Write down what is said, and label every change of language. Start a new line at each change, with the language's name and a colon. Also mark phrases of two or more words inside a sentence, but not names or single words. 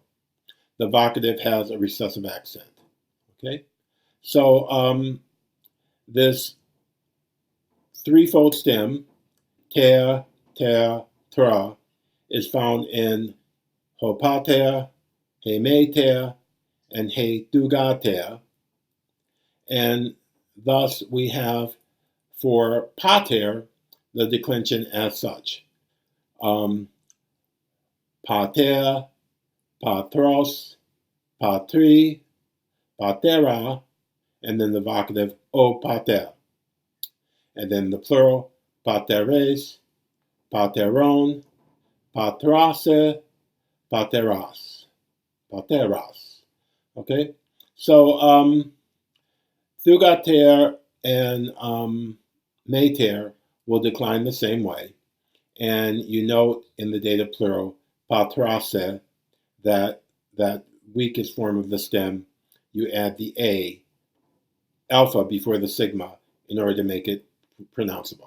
English: The vocative has a recessive accent. Okay, so this threefold stem, ter, tra, is found in
Greek: ὁ πατήρ, ἡ μήτηρ,
English: and
Greek: ἡ θυγάτηρ,
English: and thus we have for pater the declension as such.
Greek: πατήρ πατρός πατρί πατέρα,
English: and then the vocative
Greek: ὦ πάτερ.
English: And then the plural,
Greek: πατέρες πατέρων πατράσι πατέρας. Pateras.
English: Okay? So, thugater and mater will decline the same way. And you note in the dative plural, patrase, that weakest form of the stem, you add the A, alpha before the sigma, in order to make it pronounceable.